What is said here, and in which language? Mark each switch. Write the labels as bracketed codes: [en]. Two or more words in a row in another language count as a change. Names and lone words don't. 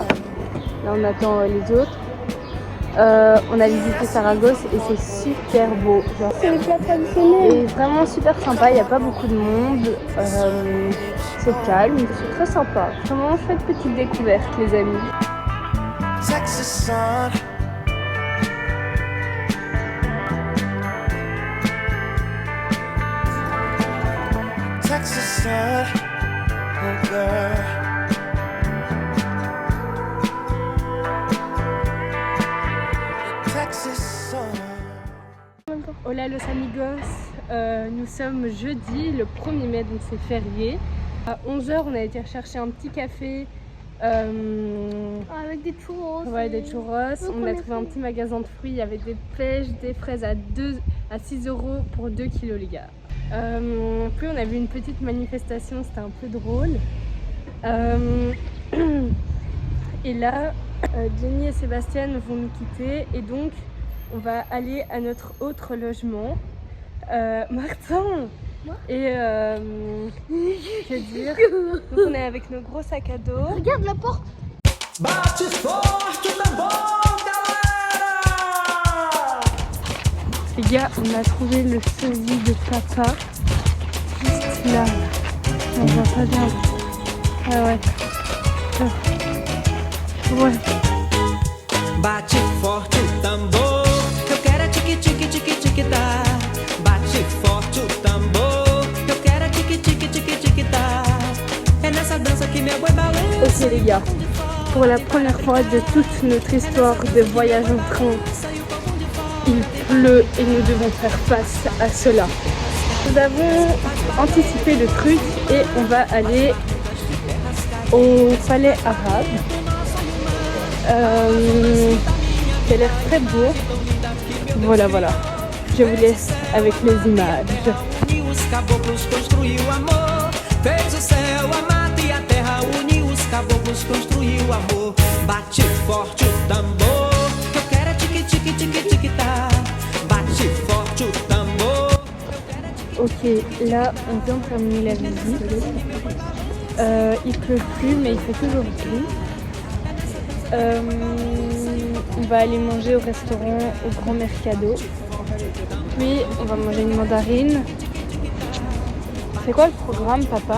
[fr] Là on attend les autres. On a visité Saragosse et c'est super beau. C'est les plats traditionnels. Et vraiment super sympa, il n'y a pas beaucoup de monde. C'est calme, c'est très sympa. Vraiment faites petite découverte les amis. [en] Texas sun. Texas sun. Oh girl. Texas sun. [es] Hola los amigos, [fr] nous sommes jeudi, le 1er mai, donc c'est férié. À 11h, on a été chercher un petit café Avec des churros. ouais, des churros. On a trouvé un petit magasin de fruits, il y avait des pêches, des fraises à 2 à 6 € pour 2 kilos les gars. Puis on a vu une petite manifestation, c'était un peu drôle. Et là, Jenny et Sébastien vont nous quitter et donc on va aller à notre autre logement. Martin et que dire, donc on est avec nos gros sacs à dos. Regarde la porte. [pt] Bate forte o tambor, galera! [fr] Les gars, on a trouvé le sosie de papa juste là. On voit pas bien. Ah ouais. Ouais. [pt] Bate forte o tambor, eu quero é tique tique tique tique tá. Bate forte o tambor, eu quero é tique tique tique tique tá. É nessa dança que meu boi balança. [fr] Ok les gars, pour la première fois de toute notre histoire de voyage en train, il pleut et nous devons faire face à cela. Nous avons anticipé le truc et on va aller au palais arabe. Qui a l'air très beau. Voilà. Je vous laisse avec les images. [pt] Os caboclos construiu amor, fez o céu, a mata e a terra. Uniu os caboclos, construiu amor. Bate forte o tambor, eu quero é tique tique tique tique tá. Bate forte o tambor. [fr] Ok, là on vient de terminer la visite. Il pleut plus mais il fait toujours gris. On va aller manger au restaurant au Grand Mercado. Puis on va manger une mandarine. C'est quoi le programme, papa?